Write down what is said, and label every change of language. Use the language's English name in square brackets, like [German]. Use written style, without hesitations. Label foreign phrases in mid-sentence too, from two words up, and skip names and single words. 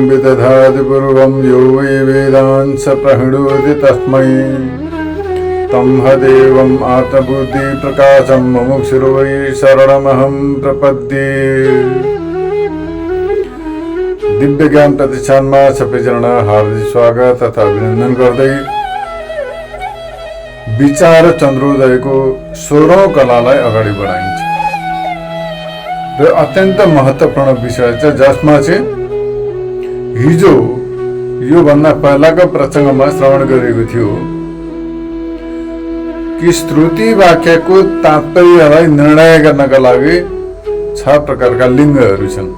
[Sanskrit] दधाति पूर्वं यो वै वेदान् स प्रहिणोति तस्मै तं हदेवम् आत्मबुद्धि प्रकाशं मुमुक्षुर्वै शरणमहं प्रपद्ये। [Nepali] दिव्य ज्ञान प्रतिष्ठानमा सबैजना हार्दिक स्वागत तथा अभिनन्दन गर्दै विचार चन्द्रोदयको 16औं कलालाई अगाडि बढाइन्छ र अत्यन्त महत्त्वपूर्ण विषय छ, जसमा चाहिँ हिजो यो भन्दा पहिलाको प्रसङ्गमा श्रवण गरेको थियो कि श्रुति वाक्यको तात्पर्यलाई निर्णय गर्नका लागि 6 प्रकारका लिङ्गहरू छन्।